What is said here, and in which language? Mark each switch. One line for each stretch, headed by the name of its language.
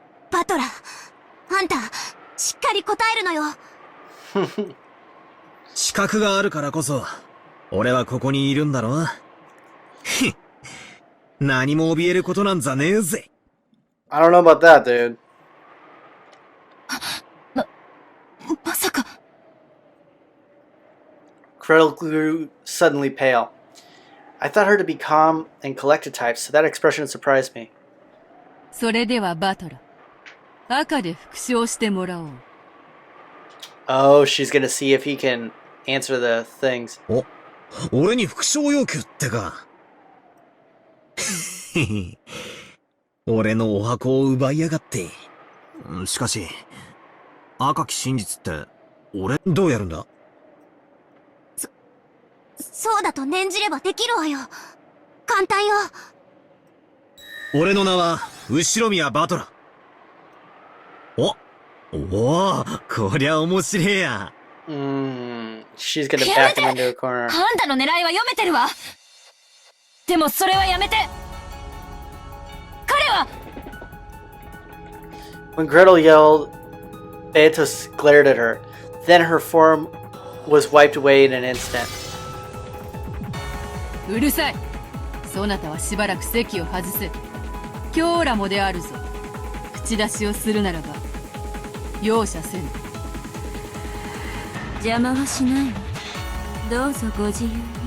Japanese: バトラー、あんた、しっかり答えるのよ。資格があるからこそ、俺はここにいるんだろ。何も怯えることなんざねえぜ。
English: I don't know about that, dude.
Japanese: まさか。
English: Gretel grew suddenly pale. I thought her to be calm and collected type, so that expression surprised me.
Japanese: それではバトラ、赤で復唱してもらおう。
English: Oh, she's gonna see if he can answer the things.
Japanese: 俺に復唱要求ってか。俺のお箱を奪いやがって。しかし、赤き真実って、俺、どうやるんだ？そうだと念じればできるわよ。簡単よ。俺の名は、後宮バトラ。おお、こりゃ面白えや。
English: She's gonna back him into a corner.
Japanese: あんたの狙いは読めてるわ。でもそれはやめて。彼は
English: When Gretel yelled, Beatrice glared at her. Then her form was wiped away in an instant.
Japanese: うるさい。そなたはしばらく席を外せ。今日らもであるぞ。口出しをするならば、容赦せぬ。邪魔はしないわ。どうぞご自由に。